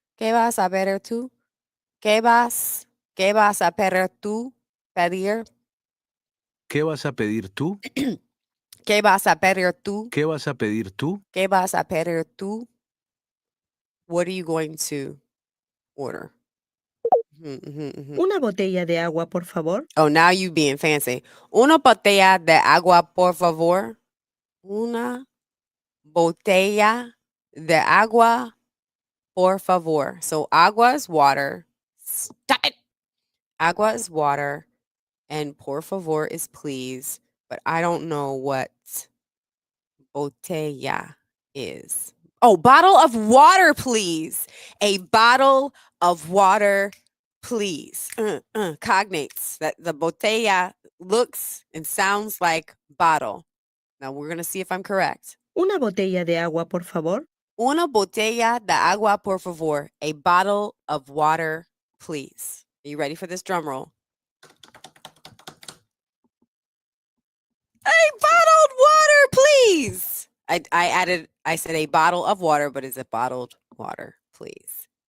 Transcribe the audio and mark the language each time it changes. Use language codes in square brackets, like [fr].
[es] ¿Qué vas a pedir tú? ¿Qué vas a pedir tú? Pedir. ¿Qué vas a pedir tú? ¿Qué vas a pedir tú? ¿Qué vas a pedir tú? ¿Qué vas a pedir tú? [en] What are you going to order? [es] Una botella de agua, por favor. [en] Oh, now you being fancy. [es] Una botella de agua, por favor. Una botella de agua, por favor. [en] So agua is water. Stop it. Agua is water. And por favor is please. But I don't know what botella is. Oh, bottle of water, please. A bottle of water, please. Cognates. That the botella looks and sounds like bottle. Now we're going to see if I'm correct. [es] Una botella de agua, por favor. Una botella de agua, por favor. [en] A bottle of water, please. Are you ready for this drum roll? A bottled water, please. I said a bottle of water, but it's a bottled water, please.